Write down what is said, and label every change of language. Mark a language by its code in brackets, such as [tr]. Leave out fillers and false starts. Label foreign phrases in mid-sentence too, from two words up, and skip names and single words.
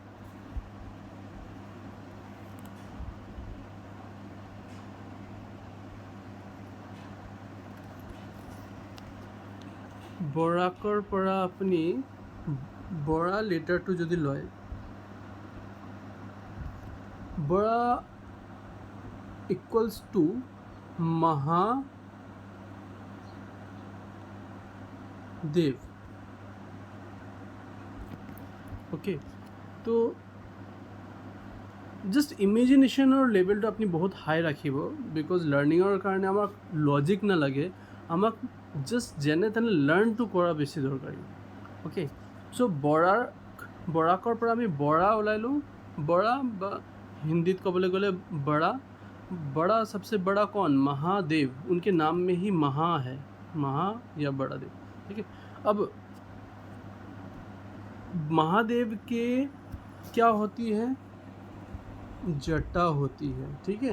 [as] বৰাকৰ পৰা আপুনি বৰা লেটাৰটো যদি লয়, বৰা [en] equals to [as] মহাদেৱ। ओके, तो [en] just imagination [as] লেভেলটো আপুনি বহুত হাই ৰাখিব, [en] because learning [as] কাৰণে আমাক লজিক নালাগে, আমাক জাষ্ট যেনে তেনে লাৰ্ণটো কৰা বেছি দৰকাৰী। অ'কে, চ' বৰাকৰ পৰা আমি বৰা ওলাই লওঁ। বৰা বা हिंदी ক'বলৈ গ'লে [hi] बड़ा सबसे बड़ा कौन? महादेव, उनके नाम में ही महा है, महा या बड़ा देव, ठीक है। अब महादेव के क्या होती है? जटा होती है, ठीक है।